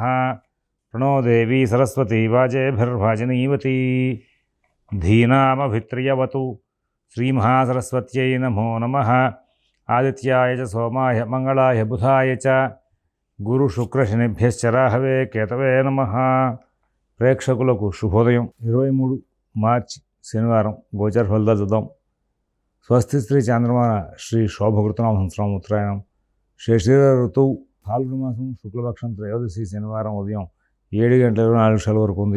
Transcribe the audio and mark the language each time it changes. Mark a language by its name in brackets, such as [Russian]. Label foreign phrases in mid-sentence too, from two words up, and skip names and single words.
[Sanskrit] प्रणो देवी सरस्वती वाजेभिर्वाजिनीवती धीनामभित्रियवतु श्रीमहासरस्वत्यै नमो नमः। आदित्याय च सोमाय मंगलाय बुधाय च गुरुशुक्रशनिभ्यश्च राहवे केतवे नमः। [Telugu] ప్రేక్షకులకు శుభోదయం। 23 మార్చి శనివారం గోచర ఫలితాలు చూద్దాం। స్వస్తి శ్రీ చంద్రమాన శ్రీ శోభకృతనామ సంవత్సరం ఉత్తరాయణం శశిర ఋతువు ఫాల్గుణ మాసం శుక్లపక్షం త్రయోదశి శనివారం ఉదయం 7:24 వరకు ఉంది।